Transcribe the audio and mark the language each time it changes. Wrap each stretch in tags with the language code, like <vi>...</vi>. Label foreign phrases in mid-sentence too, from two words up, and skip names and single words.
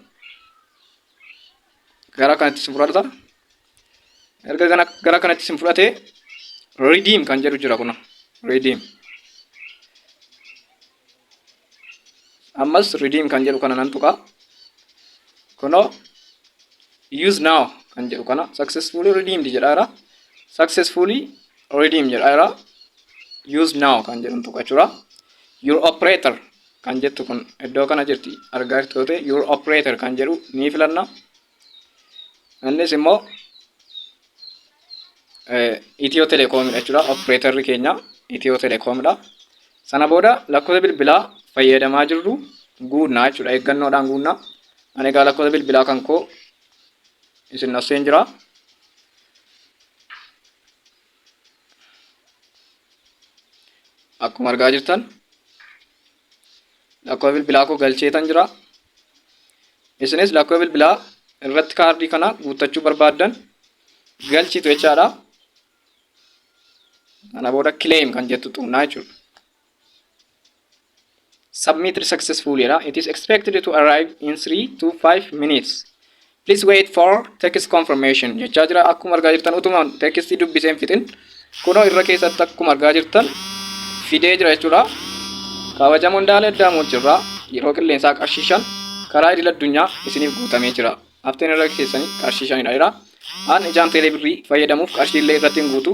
<om>Gara kanatti sin fudhata. Erga gara kanatti sin fudhate redeem kan jedhu jira kuna. Redeem. Ammas redeem kan jedhu kana nan tuqa. Kuno</om> <en>use now</en> <om>kan jedhu kana</om> <en>successfully redeemed</en> <om>jedhaara.</om> <en>Successfully redeem</en> <om>jedhaara.</om> <en>Use now</en> <om>kan jedhu tuqa jechuudha.</om> <en>Your operator</en> <om>kan jettu kun iddoo kana jirti argaa jirtu yoo ta'e</om> <en>your operator</en> <om>kan jedhu ni filanna. Innis immoo Itiyoo Telekoomidha jechuudha. Operatorri keenya Itiyoo Telekoomidha. Sana booda lakkoofsa bilbilaa fayyadamaa jirru guunnaa jechuudha. Eeggannoodhaan guunnaa. Ani egaa lakkoofsa bilbilaa kan koo isin asseen jira. Akkuma argaa jirtan lakkoofsa bilbilaa koo galcheetan jira. Isinis lakkoofsa bilbilaa irratti kaardii kana guuttachuu barbaaddan galchitu jechaadha. Kana booda claim kan jettu xunnaa jechuudha.</om> <en>Submitted successfully. It is expected to arrive in 3 to 5 minutes. Please wait for text confirmation.</en> <om>Jechaa jira akkuma argaa jirtan utuma tekstii dubbiseen fixin kunoo irra keessatti akkuma argaa jirtan fidee jira jechuudha. Kabajamoon Daalee Addaamuu jirra. Yeroo qilleensaa qarshii 5 karaa idil addunyaa isiniif guutamee jira. Hafteen irra keessanii qarshii 5 dha. An ijaan teeleebirrii fayyadamuuf qarshiillee irratti hin guutu.</om>